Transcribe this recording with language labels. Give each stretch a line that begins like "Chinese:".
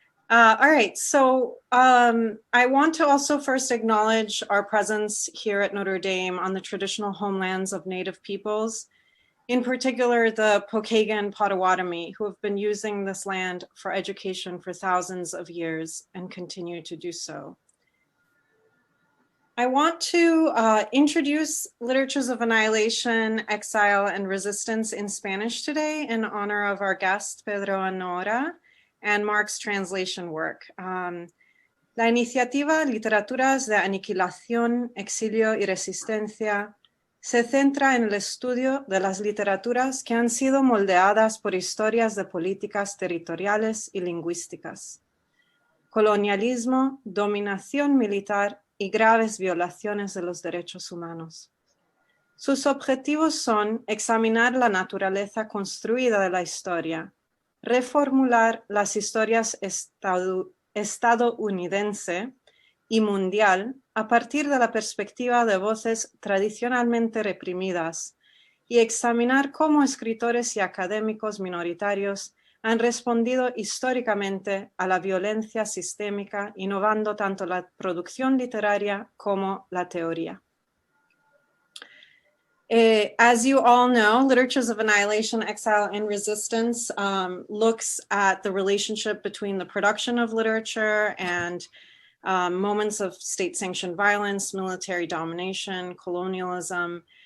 English: All right, so I want to also first acknowledge our presence here at Notre Dame on the traditional homelands of Native peoples, in particular the Pokagon Potawatomi, who have been using this land for education for thousands of years and continue to do so. I want to introduce Literatures of Annihilation, Exile, and Resistance in Spanish today in honor of our guest, Pedro Anora, and Mark's translation work.
Spanish: La iniciativa Literaturas de Aniquilación, Exilio y Resistencia se centra en el estudio de las literaturas que han sido moldeadas por historias de políticas territoriales y lingüísticas, colonialismo, dominación militar y graves violaciones de los derechos humanos. Sus objetivos son examinar la naturaleza construida de la historia, reformular las historias estadounidense y mundial a partir de la perspectiva de voces tradicionalmente reprimidas y examinar cómo escritores y académicos minoritarios han respondido históricamente a la violencia sistémica, innovando tanto la producción literaria como la teoría.
English: As you all know, Literatures of Annihilation, Exile, and Resistance looks at the relationship between the production of literature and moments of state-sanctioned violence, military domination, colonialism.